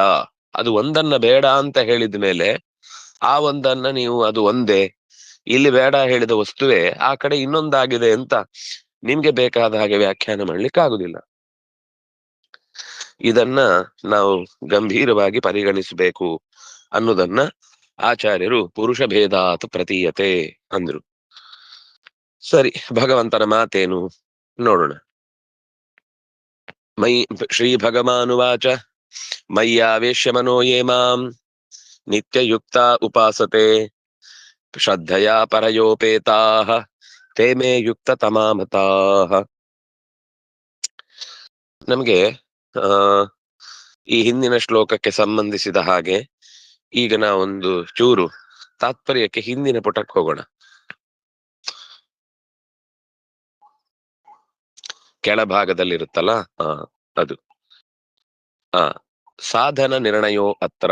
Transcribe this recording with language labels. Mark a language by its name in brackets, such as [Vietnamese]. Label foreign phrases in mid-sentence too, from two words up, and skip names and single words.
[Kannada] ಅದು ಒಂದನ್ನ ಬೇಡ ಅಂತ ಹೇಳಿದ ಮೇಲೆ ಆ ಒಂದನ್ನ ನೀವು ಅದು ಒಂದೇ, ಇಲ್ಲಿ ಬೇಡ ಹೇಳಿದ ವಸ್ತುವೇ ಆ ಕಡೆ ಇನ್ನೊಂದಾಗಿದೆ ಅಂತ ನಿಮ್ಗೆ ಬೇಕಾದ ಹಾಗೆ ವ್ಯಾಖ್ಯಾನ ಮಾಡ್ಲಿಕ್ಕೆ ಆಗುದಿಲ್ಲ. ಇದನ್ನ ನಾವು ಗಂಭೀರವಾಗಿ ಪರಿಗಣಿಸಬೇಕು ಅನ್ನೋದನ್ನ ಆಚಾರ್ಯರು [Sanskrit] ಪುರುಷ ಭೇದಾತ್ ಪ್ರತೀಯತೆ [Kannada] ಅಂದ್ರು. ಸರಿ, ಭಗವಂತನ ಮಾತೇನು ನೋಡೋಣ. [Sanskrit] ಶ್ರೀ ಭಗವಾನುವಾಚ ಮಯ್ಯಾವೇಶ್ಯ ಮನೋ ಯೇ ಮಾಂ ನಿತ್ಯಯುಕ್ತ ಉಪಾಸತೆ ಶ್ರದ್ಧಯಾ ಪರಯೋಪೇತಾಃ ತೇ ಮೇ ಯುಕ್ತ ತಮಾಮತಾಃ. [Kannada] ನಮ್ಗೆ ಈ ಹಿಂದಿನ ಶ್ಲೋಕಕ್ಕೆ ಸಂಬಂಧಿಸಿದ ಹಾಗೆ ಈಗ ನಾವೊಂದು ಚೂರು ತಾತ್ಪರ್ಯಕ್ಕೆ ಹಿಂದಿನ ಪುಟಕ್ಕೆ ಹೋಗೋಣ. ಕೆಳಭಾಗದಲ್ಲಿರುತ್ತಲ್ಲ ಅದು [Sanskrit] ಸಾಧನ ನಿರ್ಣಯೋ ಅತ್ರ.